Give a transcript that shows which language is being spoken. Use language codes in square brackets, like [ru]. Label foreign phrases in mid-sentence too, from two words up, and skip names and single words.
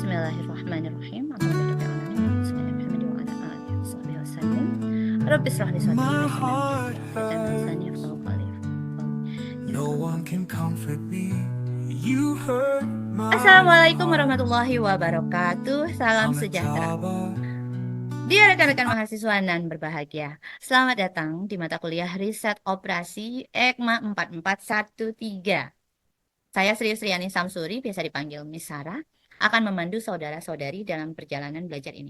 [ar] بسم الله الرحمن الرحيم. رب اشرح لي صدري ويسر لي أمري. [en] No one can comfort me. You hurt my [ar] السلام عليكم ورحمة الله وبركاته. [id] Salam sejahtera. Dia rekan-rekan mahasiswa nan berbahagia. Selamat datang di mata kuliah Riset Operasi EKMA 4413. Saya Sri Sriani Samsuri, biasa dipanggil Miss Sarah, akan memandu saudara-saudari dalam perjalanan belajar ini.